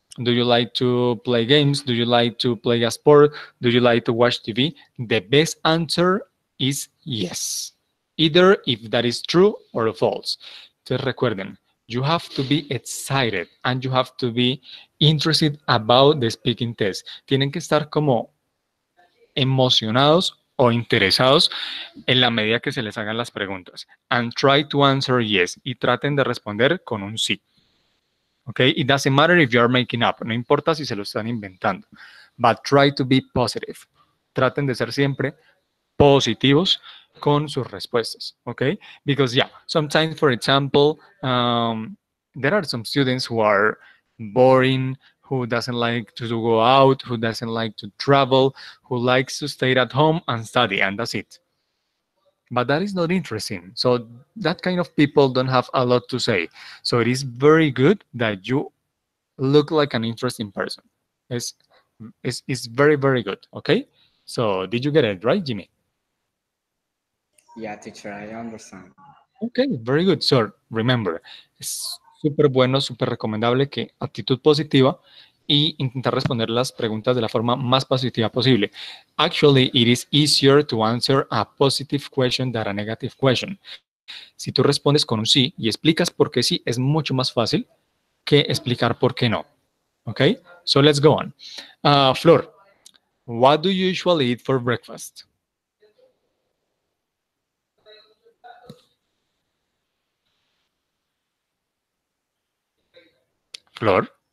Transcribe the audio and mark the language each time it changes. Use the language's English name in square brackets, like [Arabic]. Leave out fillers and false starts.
[English] Do you like to play games? Do you like to play a sport? Do you like to watch TV? The best answer is yes. Either if that is true or false. [Spanish] Entonces recuerden, [English] you have to be excited and you have to be interested about the speaking test. [Spanish] Tienen que estar como emocionados o interesados en la medida que se les hagan las preguntas. [English] And try to answer yes. [Spanish] Y traten de responder con un sí. [English] Okay, it doesn't matter if you are making up, [Spanish] no importa si se lo están inventando, [English] but try to be positive. [Spanish] Traten de ser siempre positivos con sus respuestas, okay? [English] Because yeah, sometimes, for example, there are some students who are boring, who doesn't like to go out, who doesn't like to travel, who likes to stay at home and study, and that's it. But that is not interesting. So that kind of people don't have a lot to say. So it is very good that you look like an interesting person. It's, it's very, very good. Okay. So did you get it right, Jimmy? Yeah, teacher, I understand. Ok, very good. So remember, [Spanish] es súper bueno, súper recomendable que actitud positiva y intentar responder las preguntas de la forma más positiva posible. [English] Actually, it is easier to answer a positive question than a negative question. [Spanish] Si tú respondes con un sí y explicas por qué sí, es mucho más fácil que explicar por qué no. [English] Ok, so let's go on. Flor, what do you usually eat for breakfast? Flor?